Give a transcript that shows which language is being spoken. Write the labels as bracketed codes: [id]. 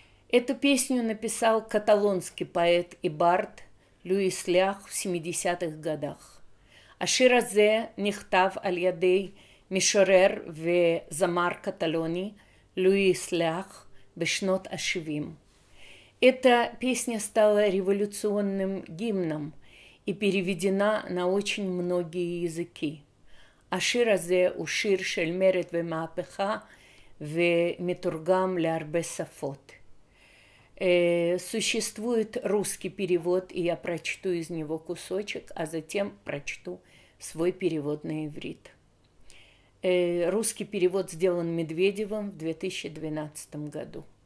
[ru] Эту песню написал каталонский поэт и бард Льюис Лах в 70-х годах. [he] השיר הזה נכתב על ידי משורר וזמר קטלוני לואיס לאח בשנות ה-70. [ru] Эта песня стала революционным гимном и переведена на очень многие языки. [he] השיר הזה הוא שיר של מרד ומהפכה ומתורגם להרבה שפות. [ru] Существует русский перевод, и я прочту из него кусочек, а затем прочту свой перевод на иврит. Русский перевод сделан Медведевым в 2012 году.